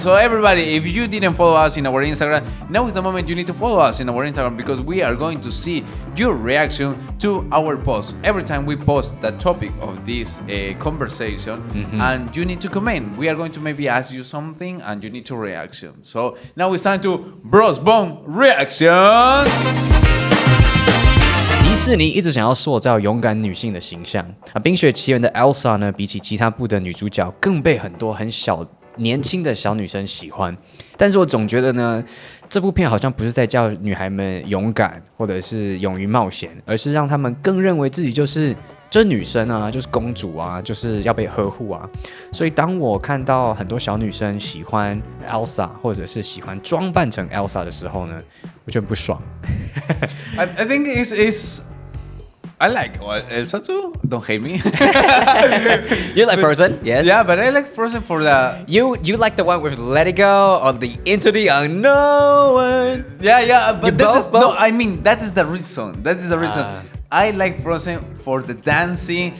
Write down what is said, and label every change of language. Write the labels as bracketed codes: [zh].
[en] So everybody, if you didn't follow us in our Instagram, now is the moment you need to follow us in our Instagram because we are going to see your reaction to our post. Every time we post the topic of this conversation, and you need to comment. We are going to maybe ask you something, and you need to reaction. So now it's time to Brosbond reaction. [zh] 迪士尼一直想要塑造勇敢女性的形象啊，《冰雪奇缘》的 Elsa 呢，比起其他部的女主角，更被很多很年轻的小女生喜欢。但是我总觉得呢，这部片好像不是在叫女孩们勇敢，或者是勇于冒险，而是让她们更认为自己就是女生啊，就是公主啊，就是要被呵护啊。所以当我看到很多小女生喜欢 Elsa， 或者是喜欢装扮成 Elsa 的时候呢，我就很不爽。 [en] I think it's I like Elsa too. Don't hate me. You like Frozen? Yes. Yeah, but I like Frozen for the. You like the one with Let It Go or the Into the Unknown? Yeah, but both? No, I mean that is the reason. That is the reason. I like Frozen for the dancing.